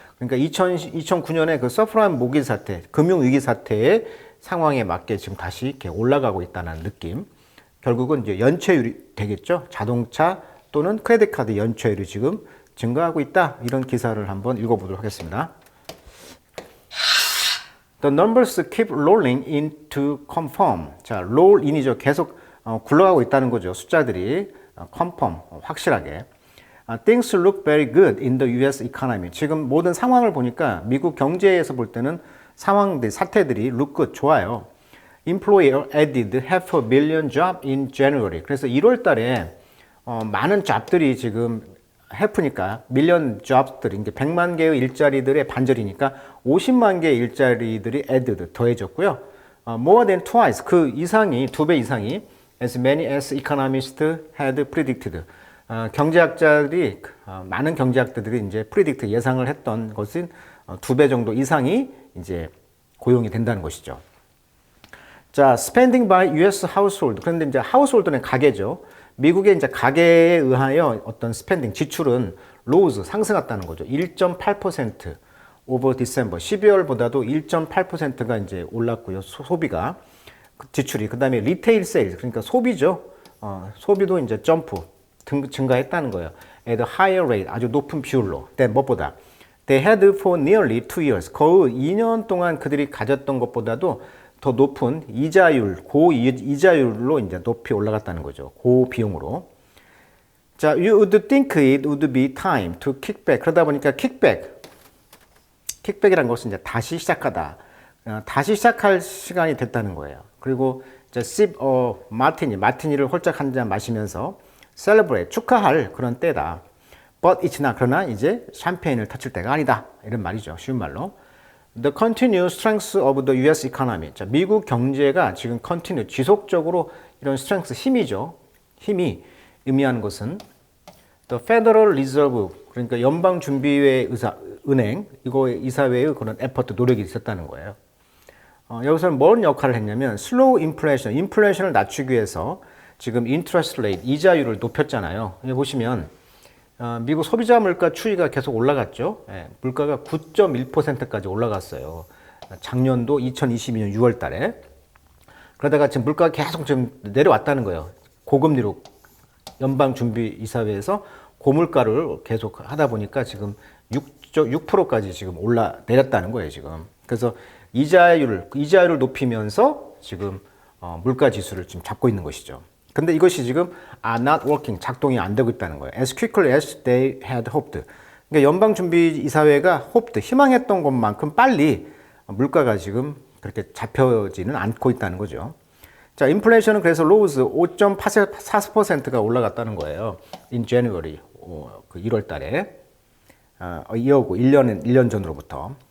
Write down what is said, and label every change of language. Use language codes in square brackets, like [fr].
[ko] 그러니까 2009년에 서프라임 모기지 사태, 금융위기 사태의 상황에 맞게 지금 다시 이렇게 올라가고 있다는 느낌. 결국은 이제 연체율이 되겠죠. 자동차 또는 크레딧 카드 연체율이 지금 증가하고 있다. 이런 기사를 한번 읽어보도록 하겠습니다. [en] The numbers keep rolling into confirm. [ko] 자, roll in이죠. 계속 굴러가고 있다는 거죠. 숫자들이 confirm, 확실하게. [en] Things look very good in the U.S. economy. [ko] 지금 모든 상황을 보니까 미국 경제에서 볼 때는 사태들이 [en] look good, [ko] 좋아요. [en] Employer added 500,000 job in January. [ko] 그래서 1월 달에 많은 잡들이 지금 half니까 million jobs들이 이제 100만 개의 일자리들의 반절이니까 50만 개의 일자리들이 added, 더해졌고요. [en] More than twice, [ko] 그 이상이, 2배 이상이 [en] as many as economists had predicted. [ko] 경제학자들이, 많은 경제학자들이 이제 predict, 예상을 했던 것은 2배 정도 이상이 이제 고용이 된다는 것이죠. 자, [en] spending by U.S. household. [ko] 그런데 이제 household는 가계죠. 미국의 이제 가계에 의하여 어떤 spending, 지출은 rose, 상승했다는 거죠. [en] 1.8% over December. [ko] 12월보다도 1.8%가 이제 올랐고요. 소비가. 지출이. 그 다음에 retail sales. 그러니까 소비죠. 소비도 이제 점프, 증가했다는 거예요. [en] At a higher rate, [ko] 아주 높은 비율로. 무엇보다. [en] They had for nearly 2 years. [ko] 거의 2년 동안 그들이 가졌던 것보다도 더 높은 이자율, 고이자율로 이제 높이 올라갔다는 거죠. 고비용으로. [en] 자, you would think it would be time to kick back. [ko] 그러다 보니까 킥백이라는 것은 이제 다시 시작하다. 다시 시작할 시간이 됐다는 거예요. 그리고 이제 sip 마티니를 홀짝 한 잔 마시면서 celebrate, 축하할 그런 때다. [en] But it's not. [ko] 그러나 이제 샴페인을 터칠 때가 아니다. 이런 말이죠. 쉬운 말로. [en] The continued strength of the U.S. economy. [ko] 자, 미국 경제가 지금 continue, 지속적으로 이런 strength, 힘이죠. 힘이 의미하는 것은 the Federal Reserve, 그러니까 연방준비회 은행, 이사회의 그런 effort, 노력이 있었다는 거예요. 여기서는 뭔 역할을 했냐면 [en] slow inflation, [ko] 인플레이션을 낮추기 위해서 지금 [en] interest rate, [ko] 이자율을 높였잖아요. 여기 보시면 미국 소비자 물가 추이가 계속 올라갔죠. 물가가 9.1%까지 올라갔어요. 작년도 2022년 6월 달에. 그러다가 지금 물가가 계속 좀 내려왔다는 거예요. 고금리로 연방준비이사회에서 고물가를 계속 하다 보니까 지금 6%까지 지금 내렸다는 거예요, 지금. 그래서 이자율을 높이면서 지금 물가 지수를 지금 잡고 있는 것이죠. 근데 이것이 지금 [en] are not working, [ko] 작동이 안 되고 있다는 거예요. [en] As quickly as they had hoped. [ko] 그러니까 연방준비이사회가 hoped, 희망했던 것만큼 빨리 물가가 지금 그렇게 잡혀지는 않고 있다는 거죠. 자, 인플레이션은 그래서 rose 5.4%가 올라갔다는 거예요. [en] in January, [ko] 그 1월 달에. 이어고 1년 전으로부터.